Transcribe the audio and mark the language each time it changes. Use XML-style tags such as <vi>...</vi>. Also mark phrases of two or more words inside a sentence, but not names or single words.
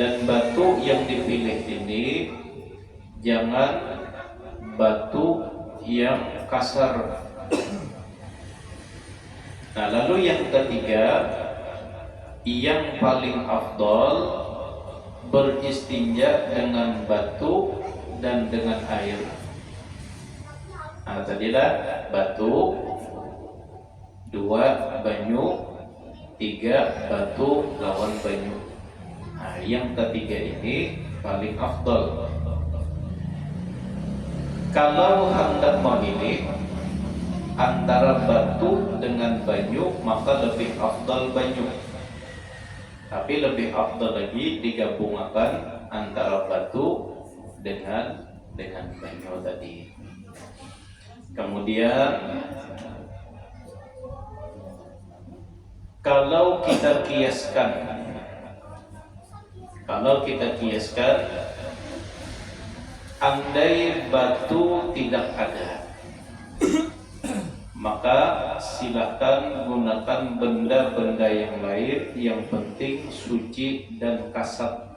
<id>Dan batu yang dipilih ini jangan batu yang kasar. Nah, lalu yang ketiga, yang paling afdol beristinja dengan batu dan dengan air.</id> <bjn>Nah, tadilah batu, 2 banyu, 3 batu lawan banyu.</bjn> <id>Nah, yang ketiga ini paling afdal. Kalau hendak memilih antara batu dengan banyu, maka lebih afdal banyu. Tapi lebih afdal lagi digabungkan antara batu dengan banyu tadi. Kemudian kalau kita kiaskan, andai batu tidak ada, maka silakan gunakan benda-benda yang lain, yang penting suci dan kasat.</id>